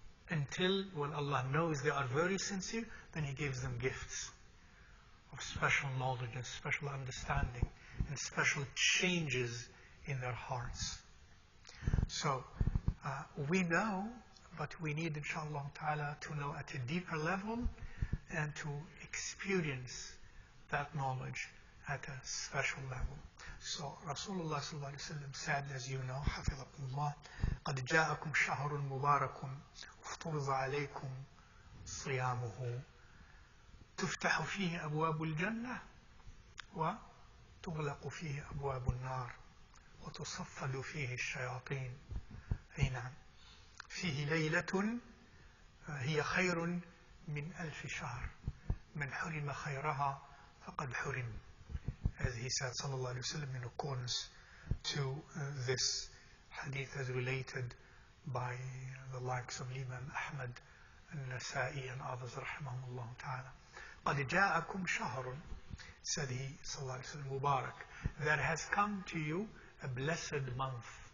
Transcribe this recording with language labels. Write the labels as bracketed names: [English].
[English] Until when Allah knows they are very sincere, then He gives them gifts of special knowledge and special understanding and special changes in their hearts. So we know, but we need, inshallah ta'ala, to know at a deeper level and to experience that knowledge at a special level. So Rasulullah sallallahu alaihi wasallam said, as you know, [Arabic] حفظكم قد جاءكم شهر مبارك افترض عليكم صيامه تفتح فيه أبواب الجنة وتغلق فيه أبواب النار وتصفد فيه الشياطين. أي نعم، فيه ليلة هي خير من 1000 شهر من حرم خيرها فقد حرم. [English] As he said, sallallahu alaihi wasallam, in accordance to this hadith as related by the likes of Imam Ahmad and Nasa'i and others, rahimahumullah ta'ala. [Arabic] قَدْ جَاءَكُمْ شَهْرٌ, [English] said he, sallallahu alaihi wasallam, Mubarak, there has come to you a blessed month.